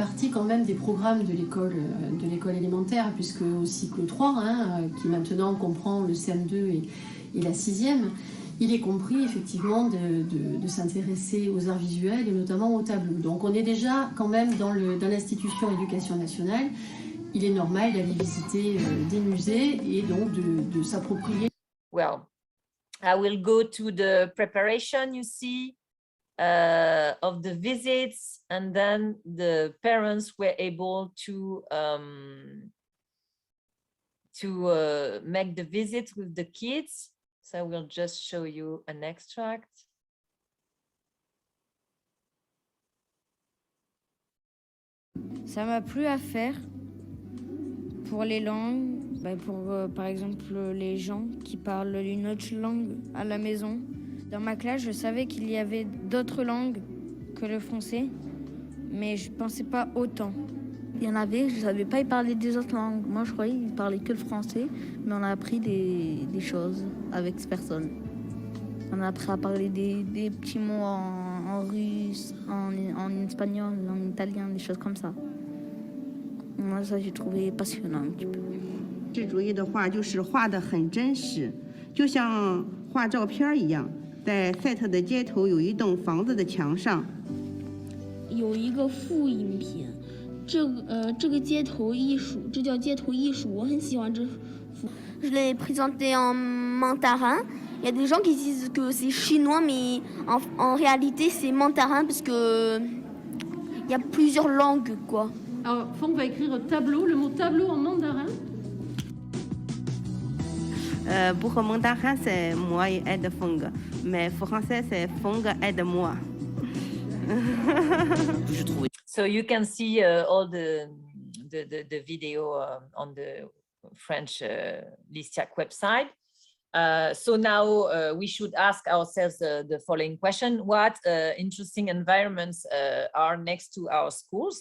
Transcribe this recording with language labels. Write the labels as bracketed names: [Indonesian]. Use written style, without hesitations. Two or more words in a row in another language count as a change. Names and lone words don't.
[French] partie quand même des programmes de l'école élémentaire, puisque au cycle 3, qui maintenant comprend le CM2 et la 6e, il est compris effectivement de s'intéresser aux arts visuels et notamment au tableau. Donc on est déjà quand même dans l'institution éducation nationale. Il est normal d'aller visiter des musées et donc de s'approprier. [English] Well, I will go to the preparation, you see. Of the visits, and then the parents were able to make the visit with the kids. So I will just show you an extract. [French] Ça m'a plu à faire pour les langues, par exemple les gens qui parlent une autre langue à la maison. Dans ma classe, je savais qu'il y avait d'autres langues que le français, mais je ne pensais pas autant. Il y en avait, je ne savais pas, ils parlaient des autres langues. Moi, je croyais qu'ils parlaient que le français, mais on a appris des choses avec cette personne. On a appris à parler des petits mots en russe, en espagnol, en italien, des choses comme ça. Moi, ça, j'ai trouvé passionnant un petit peu. [Chinese] 是主义的画就是画得很真实，就像画照片一样。在赛特的街头有一栋房子的墙上，有一个复印品，这个街头艺术，这叫街头艺术，我很喜欢这幅。 [French] Je l'ai présenté en mandarin. Il y a des gens qui disent que c'est chinois, mais en réalité c'est mandarin parce que il y a plusieurs langues quoi. Alors, Fong va écrire tableau, le mot tableau en mandarin. Pour mandarin c'est moi et aide Fong. Mais français, c'est Fong aide-moi. [English] So you can see all the video on the French Listiak website. So now we should ask ourselves the following question: what interesting environments are next to our schools?